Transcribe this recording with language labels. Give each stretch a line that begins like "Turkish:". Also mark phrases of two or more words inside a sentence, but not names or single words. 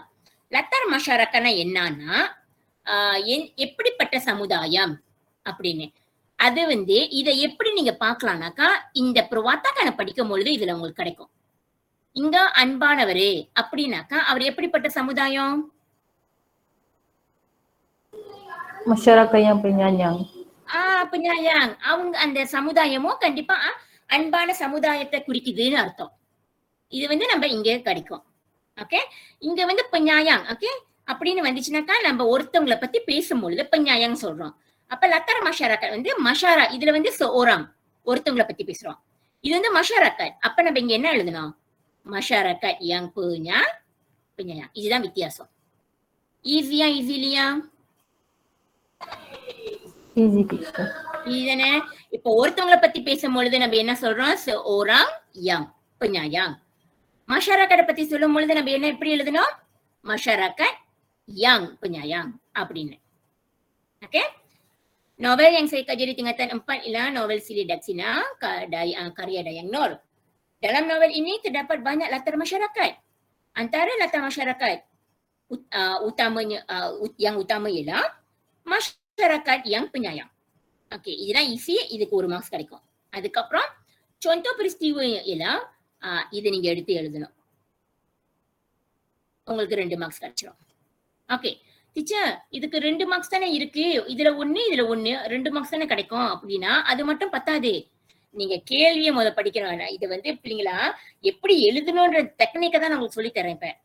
Malay: latar masyarakat
Tamil: என்னன்னா எப்படிப்பட்ட சமுதாயம் அப்படின்னு. அது வந்து இதை எப்படி நீங்க பாக்கலாம்னாக்கா இந்த perwatakan படிக்கும் பொழுது இதுல உங்களுக்கு கிடைக்கும். இங்க அன்பானவரே அப்படின்னாக்கா அவர் எப்படிப்பட்ட சமுதாயம்?
Malay: masyarakat yang penyayang. penyayang.
Tamil: அவங்க அந்த சமுதாயமும் கண்டிப்பா அன்பான சமுதாயத்தை குறிக்குதுன்னு அர்த்தம். இது வந்து நம்ம இங்க கிடைக்கும். ஓகே, இங்க வந்து penyayang. ஓகே, அப்படின்னு வந்துச்சுனாக்கா நம்ம ஒருத்தவங்களை பத்தி பேசும்பொழுது penyayang சொல்றோம். அப்ப
Malay: latar masyarakat
Tamil: வந்து மஷாரா, இதுல வந்து seorang ஒருத்தவங்களை பத்தி பேசுறோம். இது வந்து மஷாராக்கத். அப்ப நம்ம இங்க என்ன எழுதணும்?
Malay: masyarakat yang penyayang.
Tamil: இதுதான் வித்தியாசம். ஈஸியா ஈஸிலியா?
English: Easy teacher.
Tamil: இதுதானே. இப்போ ஒருத்தவங்களை பத்தி பேசும்பொழுது நம்ம என்ன சொல்றோம்?
Malay: seorang yang penyayang.
Tamil: masyarakat பத்தி சொல்லும் பொழுது நம்ம என்ன எப்படி எழுதணும்?
Malay: masyarakat yang penyayang
Tamil: அப்படின்னு. ஓகே,
Malay: Novel yang saya kaji di tingkatan 4 ialah novel Sili Daksina karya Dayang Nur. Dalam novel ini terdapat banyak latar masyarakat. Antara latar masyarakat yang utama ialah masyarakat yang penyayang. Okey,
Tamil: இதுதான் ஈஸி. இதுக்கு 1 மார்க்ஸ் கிடைக்கும். அதுக்கப்புறம்
Malay: contoh peristiwa ialah
Tamil: இதை நீங்க எடுத்து எழுதணும். உங்களுக்கு 2 மார்க்ஸ் கிடைச்சிடும்.
English: okay teacher,
Tamil: இதுக்கு 2 மார்க்ஸ் தானே இருக்கு, இதுல 1 இதுல 1 2 மார்க்ஸ் தானே கிடைக்கும் அப்படின்னா அது மட்டும் பத்தாது. நீங்க கேள்வியை படிக்கணும். இது வந்து பிள்ளைங்களா எப்படி எழுதணும்ன்ற டெக்னிக்கை தான் நான் உங்களுக்கு சொல்லி தரேன் இப்ப.